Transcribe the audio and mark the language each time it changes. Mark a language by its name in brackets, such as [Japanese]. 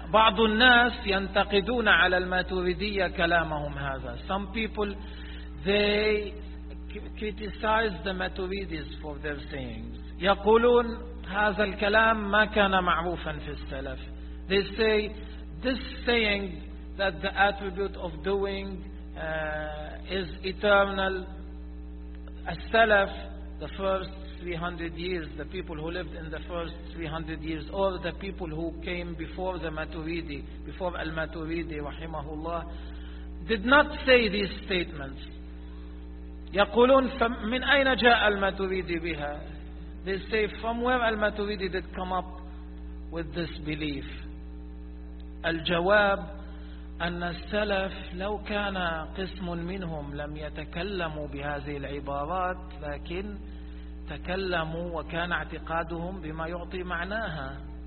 [Arabic] بعض الناس ينتقدون على الماتريدية كلامهم هذا. [English] Some people they criticize the Maturidis for their sayings. [Arabic] يقولون هذا الكلام ما كان معروفا في السلف. [English] They say this saying that the attribute of doing is eternal. As-salaf, the first 300 years, the people who lived in the first 300 years, or the people who came before the Maturidi, before Al-Maturidi, [Arabic] rahimahullah, [English] did not say these statements. [Arabic] يقولون من أين جاء Al-Maturidi بها? [English] They say from where Al-Maturidi did come up with this belief. [Arabic] الجواب أن السلف لو كان قسم منهم لم يتكلموا بهذه العبارات، لكن تكلموا وكان اعتقادهم بما يعطي معناها.